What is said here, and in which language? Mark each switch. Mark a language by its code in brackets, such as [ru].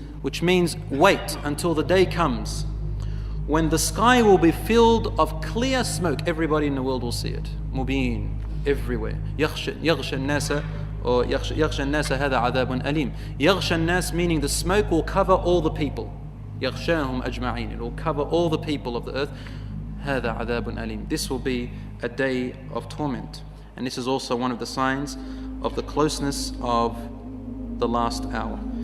[en] Which means wait until the day comes when the sky will be filled of clear smoke. Everybody in the world will see it. Mubin, everywhere. [ar] يغشى الناس [en] or [ar] يغشى الناس هذا عذاب أليم. يغشى الناس [en] meaning the smoke will cover all the people. [ar] يغشاهم أجمعين. [en] It will cover all the people of the earth. [ar] هذا عذاب أليم. [en] This will be a day of torment. And this is also one of the signs of the closeness of the last hour.